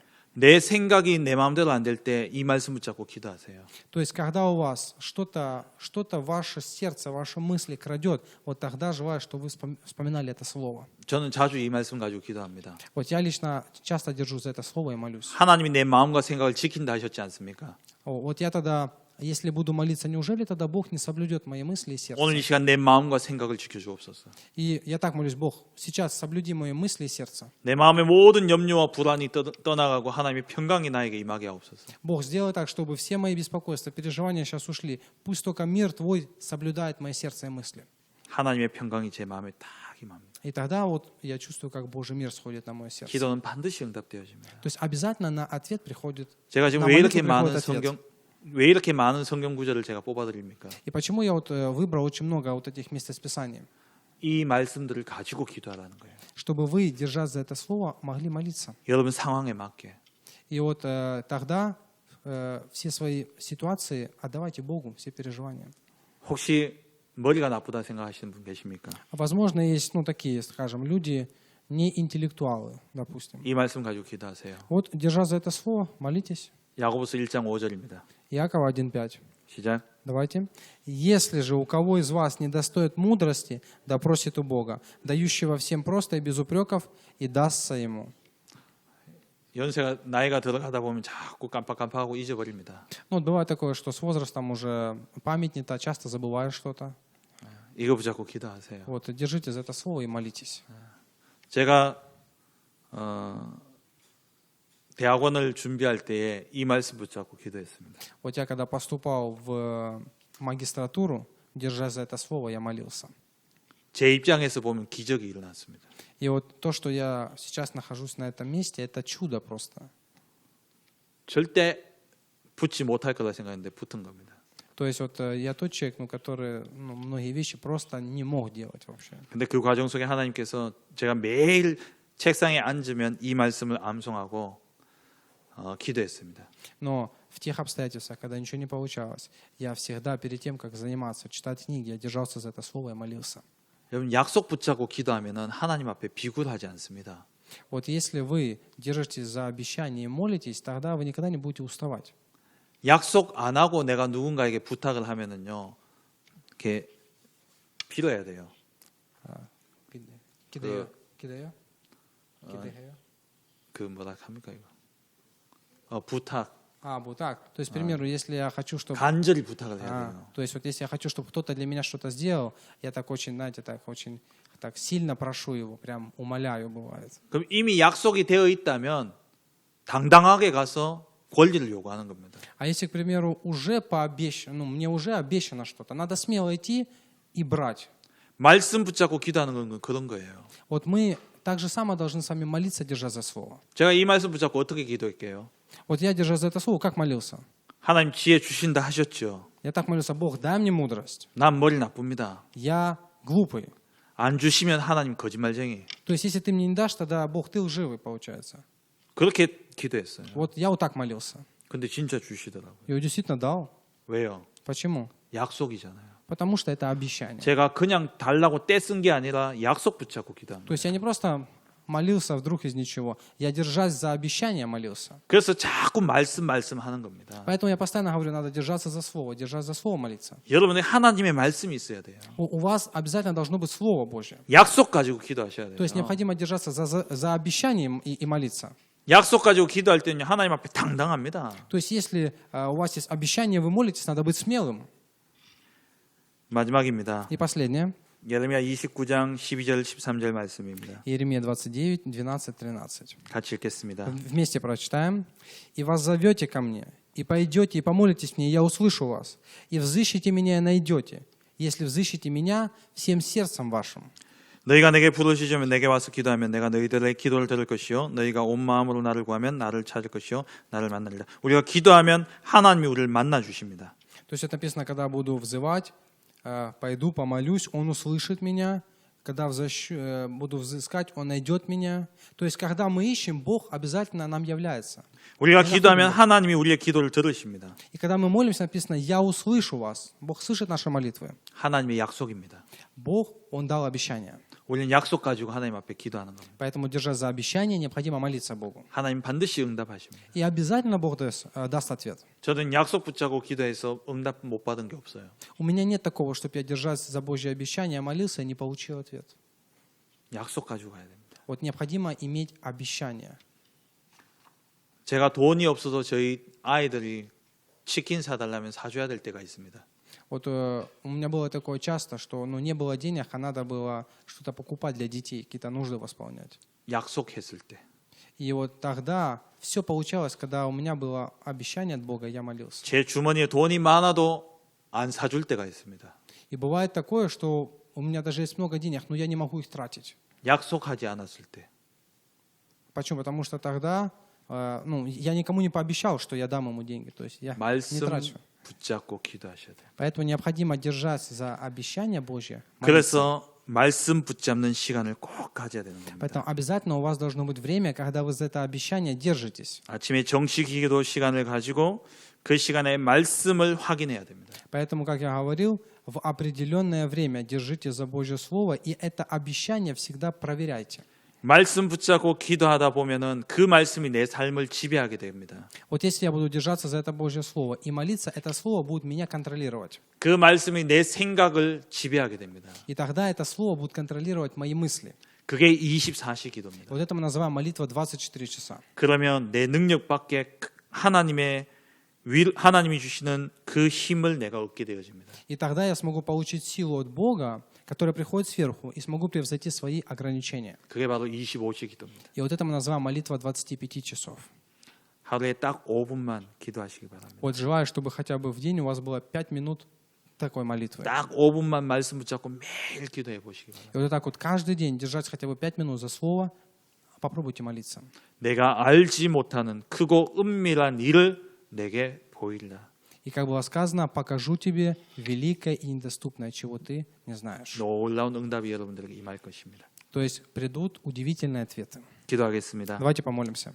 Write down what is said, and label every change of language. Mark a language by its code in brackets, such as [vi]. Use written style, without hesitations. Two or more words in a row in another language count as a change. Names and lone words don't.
[ko] 내 생각이 내 마음대로 안 될 때 이 말씀 붙잡고 기도하세요. [ru] То есть, когда у вас что-то ваше сердце, ваши мысли крадет, вот тогда желаю, чтобы вы вспоминали это слово. [ko] 저는 자주 이 말씀 가지고 기도합니다. [ru] Вот я лично часто держу за это слово и молюсь. [ko] 하나님이 내 마음과 생각을 지킨다 하셨지 않습니까? [ru] Вот я тогда, если буду молиться, неужели тогда Бог не соблюдет мои мысли и сердце? [ko] 오늘 이 시간 내 마음과 생각을 지켜주옵소서. [ru] И я так молюсь, Бог, сейчас соблюди мои мысли и сердце. [ko] 내 마음의 모든 염려와 불안이 떠나가고 하나님의 평강이 나에게 임하게 하옵소서. [ru] Бог, сделай так, чтобы все мои беспокойства, переживания сейчас ушли. Пусть только мир Твой соблюдает мое сердце и мысли. [ko] 하나님의 평강이 제 마음에 딱 임합니다. [ru] И тогда вот я чувствую, как Божий мир сходит на мое сердце. [ko] 기도는 반드시 응답되어집니다. [ru] То есть обязательно на ответ приходит. [ko] 제가 지금 나 왜 이렇게 [ru] молитву [ko] 많은 [ru] приходит ответ. [ko] 왜 이렇게 많은 성경 구절을 제가 뽑아드립니까? [ru] И почему я вот выбрал очень много вот этих мест из Писания? [ko] 이 말씀들을 가지고 기도하라는 거예요. [ru] Чтобы вы, держась за это слово, могли молиться. [ko] 여러분 상황에 맞게. [ru] И вот тогда все свои ситуации отдавайте Богу, все переживания. [ko] 혹시 머리가 나쁘다 생각하시는 분 계십니까? [ru] Возможно, есть, такие, скажем, люди, не интеллектуалы, допустим. [ko] 이 말씀 가지고 기도하세요. [ru] Вот, держась за это слово, молитесь. [ko] 야고보서 1장 5절입니다. [ru] Иакова 1:5. [ko] 시작. [ru] Давайте. «Если же у кого из вас недостоит мудрости, да просит у Бога, дающего всем просто и без упреков, и дастся ему». [ko] 연세가 나이가 들어가다 보면 자꾸 깜빡깜빡하고 잊어버립니다. [ru] Вот бывает такое, что с возрастом уже память не та, часто забываешь что-то. [ko] 이거 붙잡고 기도하세요. [ru] Вот, держите за это слово и молитесь. [ko] 제가 대학원을 준비할 때에 이 말씀 붙잡고 기도했습니다. [ru] Вот я когда поступал в магистратуру, держась за это слово, я молился. [ko] 제 입장에서 보면 기적이 일어났습니다. [ru] И вот то, что я сейчас нахожусь на этом месте, это чудо просто. [ko] 절대 붙지 못할 거라 생각했는데 붙은 겁니다. [ru] То есть вот я тот человек, который многие вещи просто не мог делать вообще. [ko] 근데 그 과정 속에 하나님께서 제가 매일 책상에 앉으면 이 말씀을 암송하고 기도했습니다. [ru] Но в тех обстоятельствах, когда ничего не получалось, я всегда перед тем, как заниматься, читать книги, я держался за это слово и молился. [ko] 여러분 약속 붙잡고 기도하면은 하나님 앞에 비굴하지 않습니다. [ru] Вот если вы держитесь за обещание и молитесь, тогда вы никогда не будете уставать. [ko] 약속 안 하고 내가 누군가에게 부탁을 하면은요, 이렇게 빌어야 돼요. 기대요. 그 뭐라 합니까 이거? 부탁. [ru] Вот так. То есть, к примеру, если я хочу, чтобы... [ko] 간절히 부탁을 해야 돼요. [ru] То есть, вот если я хочу, чтобы кто-то для меня что-то сделал, я так очень, знаете, очень сильно прошу его, прям умоляю, бывает. [ko] 그럼 이미 약속이 되어 있다면 당당하게 가서 권리를 요구하는 겁니다. [ru] А если, к примеру, уже пообещано, мне уже обещано что-то, надо смело идти и брать. [ko] 말씀 붙잡고 기도하는 건 그런 거예요. [ru] Вот мы так же само должны с вами молиться, держа за слово. [ko] 제가 이 말씀 붙잡고 어떻게 기도할게요? [ru] Вот я, держа за это слово, как молился? [ko] 하나님 지혜 주신다 하셨죠. [ru] Я так молился: Бог, дай мне мудрость. [ko] 난 머리 나쁩니다. [ru] Я глупый. [ko] 안 주시면 하나님 거짓말쟁이. [ru] То есть, если ты мне не дашь, тогда Бог, ты лживый, получается. [ko] 그렇게 기도했어요. [ru] Вот я вот так молился. [ko] 근데 진짜 주시더라고요. [ru] И он действительно дал. [ko] 왜요? [ru] Почему? [ko] 약속이잖아요. [ru] Потому что это обещание. [ko] 제가 그냥 달라고 떼쓴 게 아니라 약속 붙잡고 기도합니다. [ru] То есть я не просто молился вдруг из ничего. Я, держась за обещание, молился. [ko] 그래서 자꾸 말씀하는 겁니다. [ru] Поэтому я постоянно говорю, надо держаться за слово, держать за слово молиться. [ko] 여러분의 하나님의 말씀이 있어야 돼요. [ru] У вас обязательно должно быть Слово Божье. [ko] 약속 가지고 기도하셔야 [ru] То есть [ko] 돼요. [ru] необходимо держаться за обещанием и молиться. [ko] 약속 가지고 기도할 때는 하나님 앞에 당당합니다. [ru] То есть если у вас есть обещание, вы молитесь, надо быть смелым. [ko] 마지막입니다. [ru] И последнее. [ko] 예레미야 29장 12절 13절 말씀입니다. [ru] Иеремия 29, 12, 13. [ko] 같이 읽겠습니다. [ru] Вместе прочитаем. «И вас зовете ко мне, и пойдете, и помолитесь мне, и я услышу вас. И взыщите меня, и найдете, если взыщите меня всем сердцем вашим». [ko] 너희가 내게 부르시면 내게 와서 기도하면 내가 너희들의 기도를 들을 것이요 너희가 온 마음으로 나를 구하면 나를 찾을 것이요 나를 만나리라. 우리가 기도하면 하나님이 우리를 만나 주십니다. [ru] То есть это написано, когда буду взывать, пойду, помолюсь, Он услышит меня. Когда буду взыскать, Он найдет меня. То есть, когда мы ищем, Бог обязательно нам является. [ko] 우리가 기도하면 하나님이 우리의 기도를 들으십니다. [ru] И когда мы молимся, написано, «Я услышу вас». Бог слышит наши молитвы. [ko] 하나님의 약속입니다. [ru] Бог, Он дал обещание. [ko] 우리는 약속 가지고 하나님 앞에 기도하는 겁니다. [ru] Поэтому, держась за обещание, необходимо молиться Богу. [ko] 하나님 반드시 응답하십니다. [ru] И обязательно Бог даст ответ. [ko] 저는 약속 붙잡고 기도해서 응답 못 받은 게 없어요. [ru] У меня нет такого, чтобы я, держась за Божье обещание, молился и не получил ответ. [ko] 약속 가지고 가야 됩니다. [ru] Вот необходимо иметь обещание. [ko] 제가 돈이 없어서 저희 아이들이 치킨 사달라면 사줘야 될 때가 있습니다. [ru] Вот у меня было такое часто, что не было денег, а надо было что-то покупать для детей, какие-то нужды восполнять. [ko] 약속했을 때. [ru] И вот тогда все получалось, когда у меня было обещание от Бога, я молился. [ko] 제 주머니에 돈이 많아도 안 사줄 때가 있습니다. [ru] И бывает такое, что у меня даже есть много денег, но я не могу их тратить. [ko] 약속하지 않았을 때. [ru] Почему? Потому что тогда я никому не пообещал, что я дам ему деньги. То есть я не [ko] 말씀 [ru] трачу. [ko] 붙잡고 기도하셔야 돼요. [ru] Поэтому необходимо держаться за обещание Божье. молиться. [ko] 그래서 말씀 붙잡는 시간을 꼭 가져야 되는 겁니다. [ru] Поэтому обязательно у вас должно быть время, когда вы за это обещание держитесь. [ko] 아침에 정식 기도 시간을 가지고 그 시간에 말씀을 확인해야 됩니다. [ru] Поэтому, как я говорил, в определенное время держите за Божье Слово, и это обещание всегда проверяйте. [ko] 말씀 붙잡고 기도하다 보면은 그 말씀이 내 삶을 지배하게 됩니다. [ru] Вот если я буду держаться за это Божье Слово и молиться, это Слово будет меня контролировать. [ko] 그 말씀이 내 생각을 지배하게 됩니다. [ru] И тогда это Слово будет контролировать мои мысли. [ko] 그게 24시 기도입니다. [ru] Вот это мы называем молитва 24 часа. [ko] 그러면 내 능력 밖에 하나님이 주시는 그 힘을 내가 얻게 되어집니다. [ru] И тогда я смогу получить силу от Бога, которая приходит сверху, и смогу превзойти свои ограничения. [ko] 그게 바로 25시 기도입니다. [ru] И вот это мы называем молитва 25 часов. [ko] 하루에 딱 5분만 기도하시기 바랍니다. [ru] Вот желаю, чтобы хотя бы в день у вас было 5 минут такой молитвы. [ko] 딱 5분만 말씀 붙잡고 매일 기도해 보시기 바랍니다. [ru] И вот так вот каждый день держать хотя бы 5 минут за слово, попробуйте молиться. [ko] 내가 알지 못하는 크고 은밀한 일을 내게 보이리라. [ru] И как было сказано, покажу тебе великое и недоступное, чего ты не знаешь. [ko] 놀라운 응답이 여러분들에게 임할 것입니다. [ru] То есть придут удивительные ответы. [ko] 기도하겠습니다. [ru] Давайте помолимся.